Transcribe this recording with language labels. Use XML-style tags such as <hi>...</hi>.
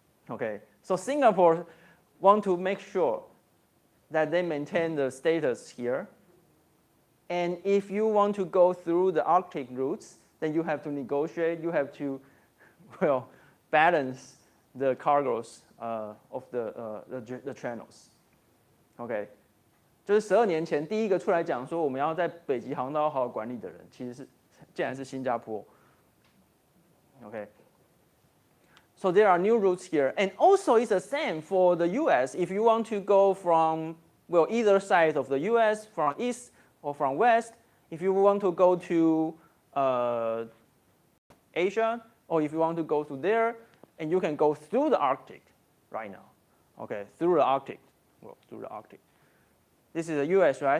<en>Okay, so Singapore want to make sure that they maintain the status here. And if you want to go through the Arctic routes, then you have to negotiate. You have to, balance the cargoes of the channels.</en> <zh>OK， 就是12年前第一个出来讲说我们要在北极航道好好管理的人，竟然是新加坡。</zh> <en>OK， so there are new routes here, and also it's the same for the U.S. If you want to go from either side of the U.S. from east or from west, if you want to go to Asia, or if you want to go to there, and you can go through the Arctic right now. Okay, through the Arctic. Through the Arctic. This is the US, right?</en>